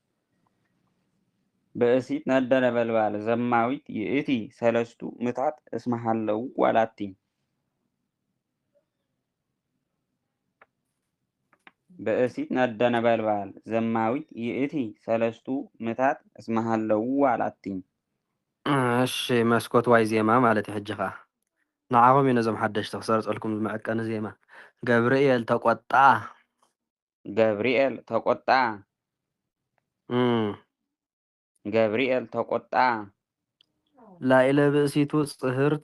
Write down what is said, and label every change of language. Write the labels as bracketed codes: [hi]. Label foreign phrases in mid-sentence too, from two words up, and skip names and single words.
[gez] ብእሲት ነደ ነበልባል ዘማዊት ይእቲ ሰለስቱ ምታት እስመሃለው ዋላቲ ብእሲት ነደ ነበልባል ዘማዊት ይእቲ ሰለስቱ ምታት እስመሃለው ዋላቲ [ti] እሺ መስኮት ዋይ ዜማ ማለት ይሕጅኻ ንዓኹም እዩ ነዞም ሓደሽቲ ክሰርፀልኩም ዝምዕቀኒ ዜማ ገብርኤል ተቆጣ [am] ገብርኤል ተቆጣ ገብርኤል ተቆጣ [gez] ላኢለ ብእሲቱ ጽህርት